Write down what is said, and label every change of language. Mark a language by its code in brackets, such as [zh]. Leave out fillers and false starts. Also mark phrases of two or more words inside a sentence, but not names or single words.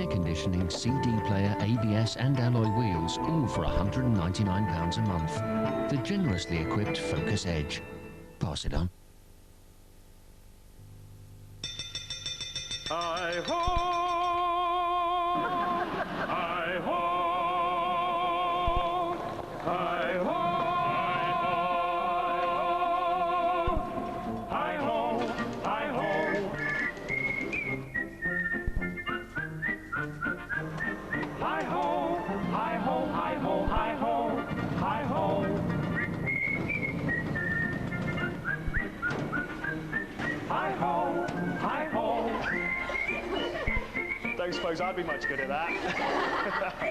[en] conditioning, CD player, ABS and alloy wheels, all for £199 a month. The generously equipped Focus Edge. Pass it on. Hi-ho! Hi-ho! Hi-ho! Hi-ho! Hi-ho! Hi-ho! Hi-ho! Hi-ho! Hi-ho! Hi-ho! Hi-ho! Hi-ho! Don't suppose I'd be much good at that.